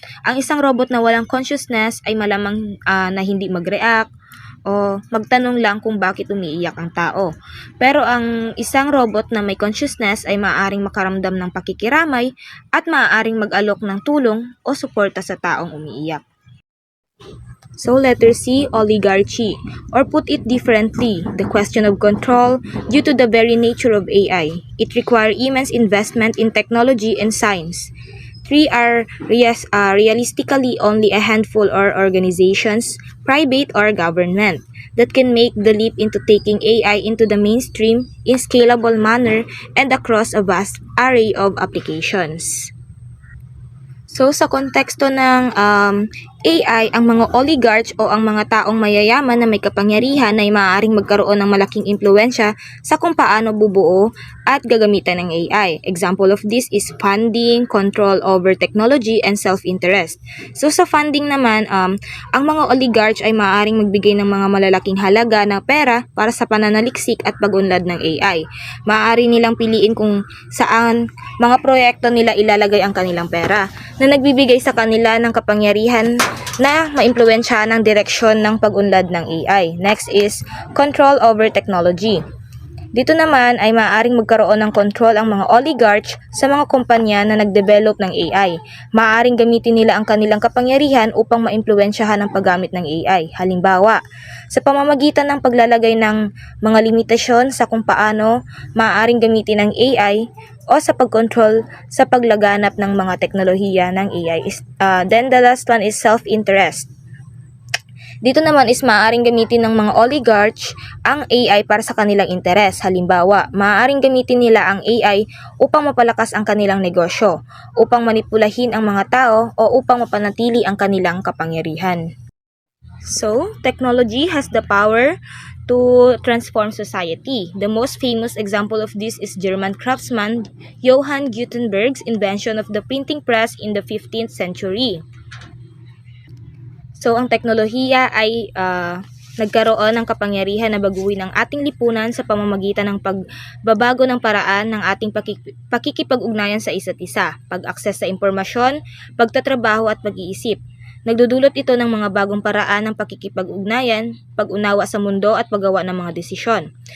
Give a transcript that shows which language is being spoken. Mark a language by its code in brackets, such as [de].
[tl] Ang isang robot na walang consciousness ay malamang na hindi mag-react, o magtanong lang kung bakit umiiyak ang tao. Pero ang isang robot na may consciousness ay maaaring makaramdam ng pakikiramay at maaaring mag-alok ng tulong o suporta sa taong umiiyak. [en] So letter C, oligarchy. Or put it differently, the question of control due to the very nature of AI. It requires immense investment in technology and science. 3 are realistically only a handful or organizations, private or government, that can make the leap into taking AI into the mainstream in scalable manner and across a vast array of applications. [tl] So, sa konteksto ng AI, ang mga oligarchs o ang mga taong mayayaman na may kapangyarihan ay maaaring magkaroon ng malaking impluensya sa kung paano bubuo at gagamitan ng AI. [en] Example of this is funding, control over technology, and self-interest. [tl] So, sa funding naman, ang mga oligarchs ay maaaring magbigay ng mga malalaking halaga ng pera para sa pananaliksik at pag-unlad ng AI. Maaari nilang piliin kung saan mga proyekto nila ilalagay ang kanilang pera, na nagbibigay sa kanila ng kapangyarihan na maimpluwensyahan ang direksyon ng pag-unlad ng AI. [en] Next is control over technology. [tl] Dito naman ay maaaring magkaroon ng control ang mga oligarchs sa mga kumpanya na nagdevelop ng AI. Maaaring gamitin nila ang kanilang kapangyarihan upang maimpluwensyahan ang paggamit ng AI. Halimbawa, sa pamamagitan ng paglalagay ng mga limitasyon sa kung paano maaaring gamitin ng AI o sa pagkontrol sa paglaganap ng mga teknolohiya ng AI. [en] Then the last one is self-interest. [tl] Dito naman is maaaring gamitin ng mga oligarchs ang AI para sa kanilang interes. Halimbawa, maaaring gamitin nila ang AI upang mapalakas ang kanilang negosyo, upang manipulahin ang mga tao o upang mapanatili ang kanilang kapangyarihan. [en] So, technology has the power to transform society. The most famous example of this is German craftsman Johann Gutenberg's invention of the printing press in the 15th century. [tl] So, ang teknolohiya ay nagkaroon ng kapangyarihan na baguhin ang ating lipunan sa pamamagitan ng pagbabago ng paraan ng ating pakikipag-ugnayan sa isa't isa, pag-akses sa impormasyon, pagtatrabaho at pag-iisip. Nagdudulot ito ng mga bagong paraan ng pakikipag-ugnayan, pag-unawa sa mundo at paggawa ng mga desisyon.